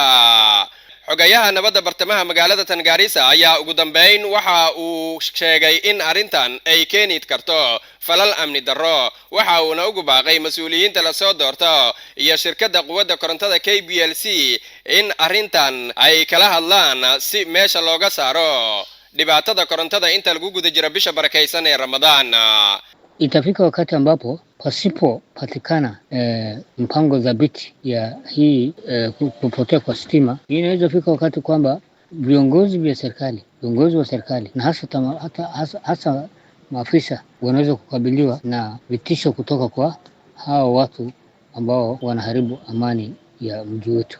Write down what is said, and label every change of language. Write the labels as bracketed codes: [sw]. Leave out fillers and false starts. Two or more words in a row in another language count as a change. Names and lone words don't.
[so] xogayaha nabadda bartamaha magaalada tan Gaarisa ayaa ugu dambeyn waxa uu sheegay in arrintan ay keeni karto falal amni darro, waxa uu ugu baaqay mas'uuliyiinta la soo doorto iyo shirkadda quwadda korontada KPLC in arrintan ay kala hadlaan si meesha looga saaro dhibaatada korontada inta lagu guda jiro bisha barakaysan ee Ramadaan. [sw] Itafika wakati ambapo pasipo patikana mpango dhabiti ya hii kupotea kwa stima, inaweza fika wakati kwamba viongozi wa serikali na hasa maafisa wanaweza kukabiliwa na vitisho kutoka kwa hao watu ambao wanaharibu amani ya mji wetu.